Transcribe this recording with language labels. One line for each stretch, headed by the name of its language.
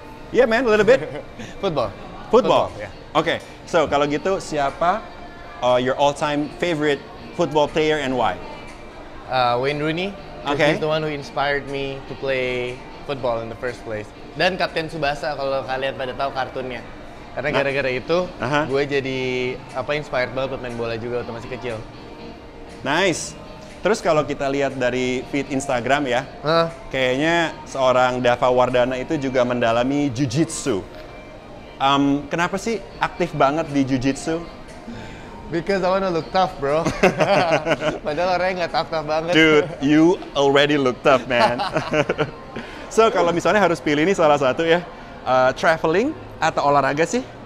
English: Yeah, man, a little bit. Football. Football? Yeah. Okay, so
Indonesian: kalau gitu siapa
English: your all-time favorite football player and why? Wayne Rooney. Okay. He's the one who inspired me to play football in the first place.
Indonesian: Dan Kapten Tsubasa kalau kalian pada tahu kartunnya. Karena gara-gara itu, gue jadi inspired banget buat main bola juga waktu masih kecil.
English: Nice.
Indonesian: Terus kalau kita lihat dari feed Instagram ya, kayaknya seorang Dava Wardana itu juga mendalami Jiu-Jitsu. Kenapa sih aktif banget di Jiu-Jitsu?
English: Because I wanna look tough, bro.
Indonesian: Padahal orangnya nggak tough banget.
English: Dude, you already look tough, man.
Indonesian: So, kalau misalnya harus pilih ini salah satu ya, traveling atau olahraga sih?